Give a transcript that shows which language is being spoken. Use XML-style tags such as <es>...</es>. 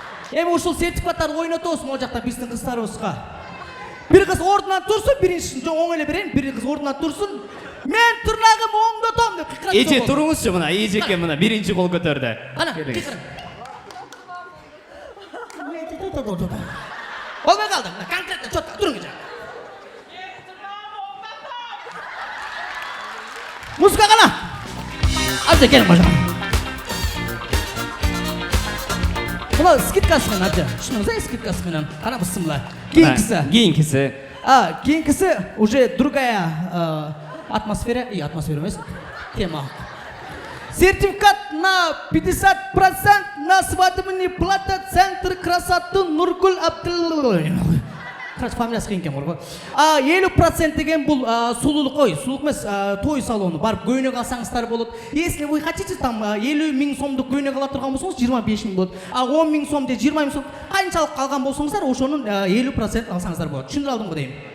<ky>Эми ушул сертификаттарды ойнотобуз могу жакта биздин кыздарыбызга. Бир кыз ордунан турсун, биринчисин оң эле берейин, бир кыз ордунан турсун. Мен тырнагым оңдотом деп кыйкырат. Эже туруңузчу мына, эжеке мына биринчи кол көтөрдү. Ана, кыйкырын. Болбой калды, мына конкретно чётко туруңуз. Музыка кана. Азыр келиң бажа. Мына скидкасы менен абжа. Түшүнүңүз, скидкасы менен. Кана бысымла. Кийинкиси. Кийинкиси</ky> <ru>уже другая атмосфера,</ru> <ky>атмосфера эмес, тема.</ky> <ru>Сертификат на 50% на свадебный платье центр красоты Нургул Абдуллович.</ru> <ky>Короче, фамилиясы кийин экен го. 50% деген бул сулуулук ой, сулуулук эмес, той салону. Барып көйнөк алсаңыздар болот.</ky> <ru>Если вы хотите там</ru> <ky>50 000 сомдук көйнөк ала турган болсоңуз 25 000 болот. 10 000 сом же 20 000 сом канчалык калган болсоңуздар, ошонун 50% алсаңыздар болот. Түшүндүрө алдымбы дейм.</ky>